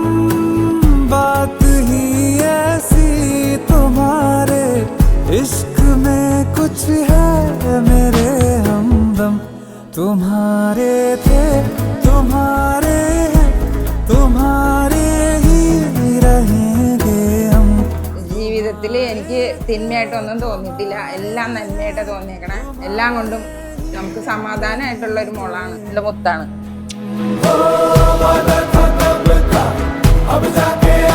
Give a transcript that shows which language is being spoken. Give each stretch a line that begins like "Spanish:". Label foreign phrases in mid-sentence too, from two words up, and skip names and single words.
Hindi: बात ही ऐसी तुम्हारे इश्क में कुछ है मेरे हमदम. तुम्हारे थे तुम्हारे हैं तुम्हारे ही रहेंगे हम.
Malayalam: ജീവിതത്തിൽ എനിക്ക് തിന്മയായിട്ടൊന്നും തോന്നിയിട്ടില്ല, എല്ലാം നന്മയായിട്ട് തോന്നിയേക്കണേ. എല്ലാം കൊണ്ടും നമുക്ക് സമാധാനമായിട്ടുള്ള ഒരു മോളാണ്, എൻ്റെ മുത്താണ്.